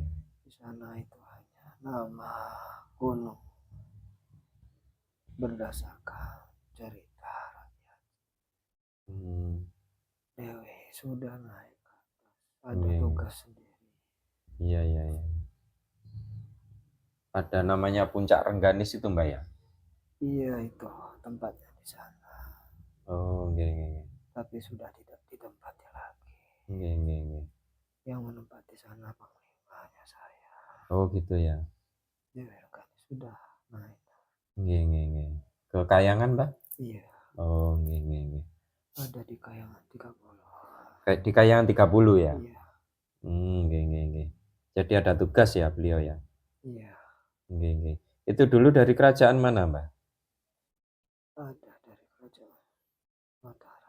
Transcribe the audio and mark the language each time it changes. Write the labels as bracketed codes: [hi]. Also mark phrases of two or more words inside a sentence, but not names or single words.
[id] Di sana itu hanya nama gunung berdasarkan cerita rakyat. Dewi sudah naik ke atas. Ada tugas sendiri. Iya, iya, iya. Ada namanya Puncak Rengganis itu, Mbak ya? Iya, itu tempatnya di sana. [jv] Oh, nggih, nggih. [id] Tapi sudah tidak ditempati lagi. [jv] Nggih, nggih, nggih. [id] yang menempati sana panglimanya saya. Oh gitu ya. Dewi Rengganis sudah naik. [jv] Nggih nggih nggih. [id] Ke Kayangan, Mbah? Iya, [jv] Oh nggih nggih nggih. [id] ada di Kayangan 30. Kayak di Kayangan 30 ya? Iya, [jv] Nggih nggih nggih. [id] Jadi ada tugas ya beliau ya? iya, [jv] Nggih nggih. [id] Itu dulu dari kerajaan mana, Mbah? ada dari kerajaan Mataram.